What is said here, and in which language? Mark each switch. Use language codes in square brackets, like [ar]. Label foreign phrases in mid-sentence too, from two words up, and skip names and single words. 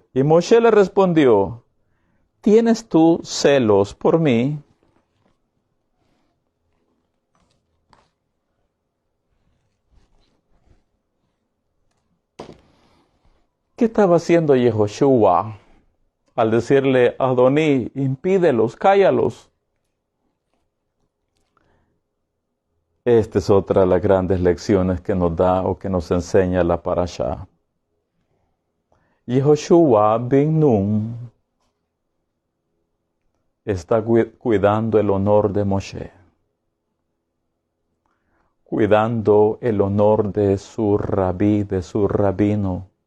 [es] Y Moshe le respondió, ¿tienes tú celos por mí? ¿Qué estaba haciendo Yehoshua al decirle a Adoní, impídelos, cállalos? Esta es otra de las grandes lecciones que nos da o que nos enseña la parashá. Yehoshua bin Nun está cuidando el honor de Moshe, cuidando el honor de su rabí, de su rabino.